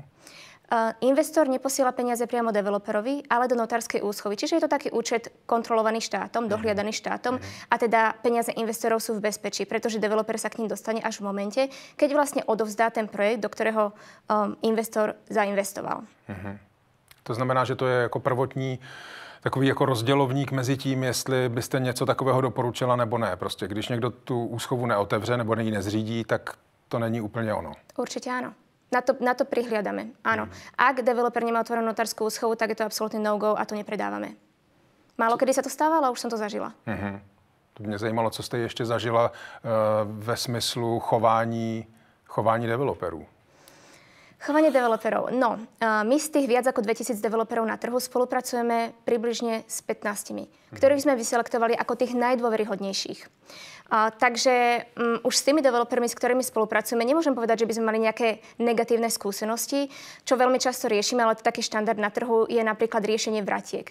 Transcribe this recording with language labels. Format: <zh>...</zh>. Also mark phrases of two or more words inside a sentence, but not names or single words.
<sk>Investor neposiela peniaze priamo developerovi, ale do notárskej úschovy. Čiže je to taký účet kontrolovaný štátom, dohliadaný štátom a teda peniaze investorov sú v bezpečí, pretože developer sa k ním dostane až v momente, keď vlastne odovzdá ten projekt, do ktorého investor zainvestoval.</sk> <cs>To znamená, že to je jako prvotní takový jako rozdělovník mezi tím, jestli byste něco takového doporučila nebo ne. Prostě když někdo tu úschovu neotevře nebo ji nezřídí, tak to není úplně ono.</cs> <sk>Určite áno. Na to prihliadame, áno. Ak developer nemá otvorenú notárskú úschovu, tak je to absolútny no-go a to nepredávame. Málo kedy sa to stávalo, ale už som to zažila.</sk> <cs>To mě zajímalo, co jste ještě zažila ve smyslu chování developerů.</cs> <sk>Chovanie developerov. No, my z tých viac ako 2000 developerov na trhu spolupracujeme približne s 15, ktorých sme vyselektovali ako tých najdôveryhodnejších. Takže už s tými developermi, s ktorými spolupracujeme, nemôžem povedať, že by sme mali nejaké negatívne skúsenosti, čo veľmi často riešime, ale to taký štandard na trhu je napríklad riešenie vratiek.</sk>